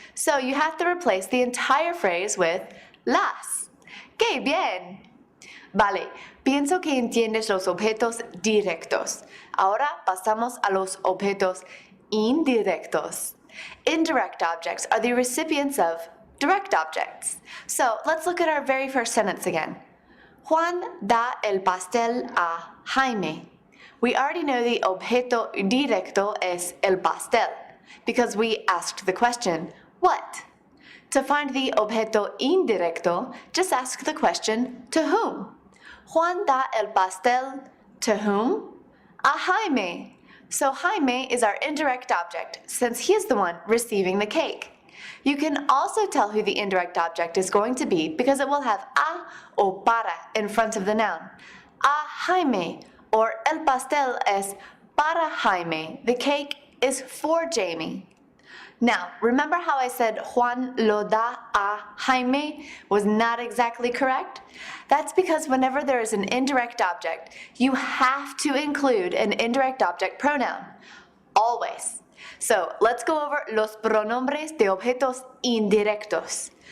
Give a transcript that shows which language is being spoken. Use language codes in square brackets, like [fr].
[en] So you have to replace the entire phrase with las. [es] ¡Qué bien! Vale, pienso que entiendes los objetos directos. Ahora pasamos a los objetos indirectos. [en] Indirect objects are the recipients of direct objects. So let's look at our very first sentence again. [es] Juan da el pastel a Jaime. [en] We already know the [es] objeto directo es el pastel [en] because we asked the question, what? To find the objeto indirecto, just ask the question, to whom? [es] Juan da el pastel [en] to whom? [es] A Jaime. [en] So Jaime is our indirect object since he is the one receiving the cake. You can also tell who the indirect object is going to be because it will have a or para in front of the noun. [es] A Jaime, or el pastel es para Jaime. [en] The cake is for Jamie. Now, remember how I said [es] Juan lo da a Jaime [en] was not exactly correct? That's because whenever there is an indirect object, you have to include an indirect object pronoun. Always. So let's go over [es] los pronombres de objetos indirectos.